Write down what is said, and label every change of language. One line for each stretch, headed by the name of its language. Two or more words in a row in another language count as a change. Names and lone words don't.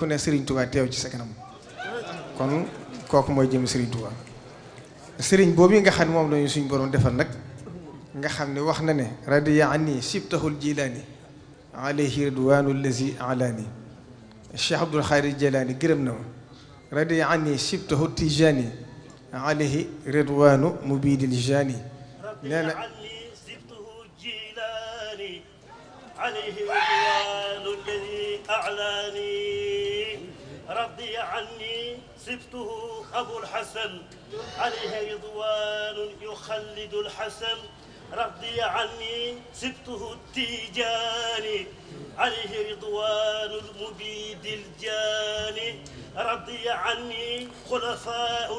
Wolof: ne Serigne Touba teew ci sa kanam kon kooku mooy jëm Serigne Touba Serigne boobu nga xam ne moom lañu suñ borom defal nag nga xam ne wax na ne
Arabic: رضي عني سبطه الجيلاني عليه رضوان الذي أعلاني
Wolof: Cheikh Abdoul Khadir Jilaani gërëm na ma
Arabic: رضي عني سبطه التيجاني عليه رضوان مبيد الجاني
Wolof: nee na
Arabic: عليه رضوان الذي أعلاني رضي عني سبته أبو الحسن عليه رضوان يخلد الحسن رضي عني سبته التيجاني عليه رضوان المبيد الجاني رضي عني خلفاء